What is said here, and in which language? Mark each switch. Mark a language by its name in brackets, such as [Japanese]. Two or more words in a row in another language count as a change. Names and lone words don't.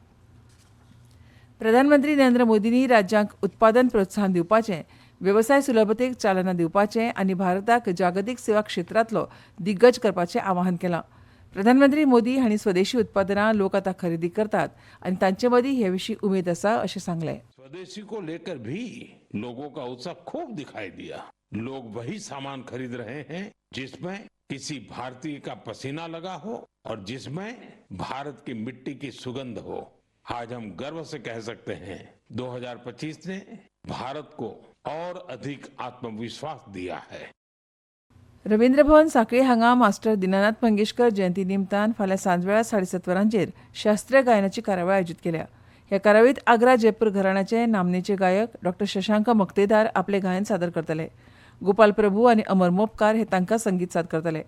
[Konkani] प्रधानमंत्री नरेंद्र मोदींनी राज्यांक उत्पादन प्रोत्साहन दिवपाचें, वेवसाय सुलभतेक चालना दिवपाचें आनी भारताक जागतीक सेवा क्षेत्रांतलो दिग्गज करपाचें आवाहन केलां. प्रधानमंत्री मोदी हांणी स्वदेशी उत्पादनां लोक आतां खरेदी करतात आनी तांचे मदीं हे विशीं उमेद आसा अशें सांगलें. [Hindi] स्वदेशी को लेकर भी लोगों का उत्साह खूब दिखाई दिया. लोग वही सामान खरीद रहे हैं जिसमें किसी भारतीय का पसीना लगा हो और जिसमें भारत की मिट्टी की सुगंध हो. आज हम गर्व से कह सकते हैं 2025 ने भारत को और अधिक आत्मविश्वास दिया है. [Konkani] रवींद्र भवन सांखळी हांगा मास्टर दिनानाथ मंगेशकर जयंती निमतान फाल्यां सांजवेळा 7:30 वरांचेर शास्त्रीय गायनाची कार्यावळ आयोजीत केल्या. ह्या कार्यावळीत आग्रा जयपूर घराण्याचे नामनेचे गायक डॉ. शशांक मक्तेदार आपले गायन सादर करतले. गोपाल प्रभू आनी अमर मोपकार हे तांकां संगीत साद करतले.